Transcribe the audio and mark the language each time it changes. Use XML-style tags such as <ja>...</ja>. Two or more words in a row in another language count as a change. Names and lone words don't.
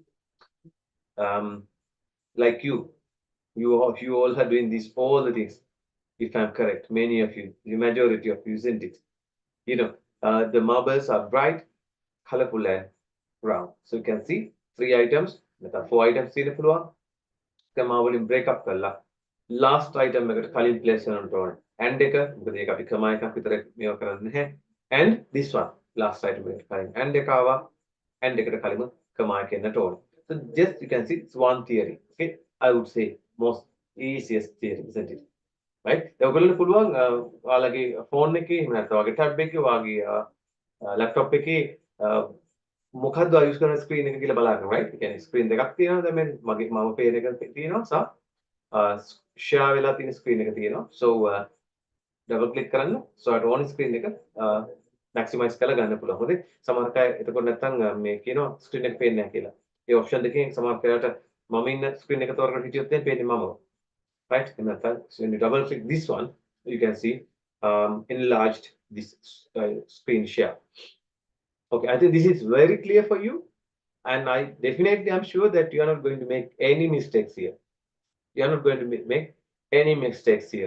<en>Like you all are doing these all the things. If I'm correct, many of you, the majority of you, isn't it? The marbles are bright, colorful, and round. So you can see 3 items, 4 items in the floor.</en> <si>Comma වලින්</si> <en>break up</en> <si>කරලා</si> <en>last item</en> <si>එකට කලින් place කරනට ඕනේ. and එක මොකද ඒක අපි comma එකක් විතර මේව කරන්නේ නැහැ.</si> <en>and this one last item</en> <si>එකට කලින්</si> <en>and</en> <si>එක ආවා. and එකට කලින් comma එක එන්නට ඕනේ.</si> <en>So just you can see it's one theory. Okay, I would say most easiest theory, isn't it? right?</en> <si>දැන් ඔයගොල්ලන්ට පුළුවන් ඔයාලගේ phone එකේ එහෙම නැත්නම් ඔයාගේ tab එකේ ඔයාගේ laptop එකේ මොකද්ද use කරන screen එක කියලා බලන්න, right? ඒ කියන්නේ screen දෙකක් තියෙනවා. දැන් මගේ මම page එක තියෙනවා සහ share වෙලා තියෙන screen එක තියෙනවා. So</si> <en>double click</en> <si>කරන්න. So අර</si> <en>on screen</en> <si>එක maximize කරලා ගන්න පුළුවන්. හොඳේ. සමහර අය එතකොට නැත්තම් මේ කියනවා screen එක පේන්නේ නැහැ කියලා. ඒ option දෙකෙන් සමහර කාලයට මම ඉන්න screen එක තෝරගෙන හිටියොත් දැන් පේන්නේ මම. right?</si> <en>So when you double click this one, you can see enlarged this screen share. Okay, I think this is very clear for you, and I definitely am sure that you are not going to make any mistakes here. You are not going to make any mistakes here.</en>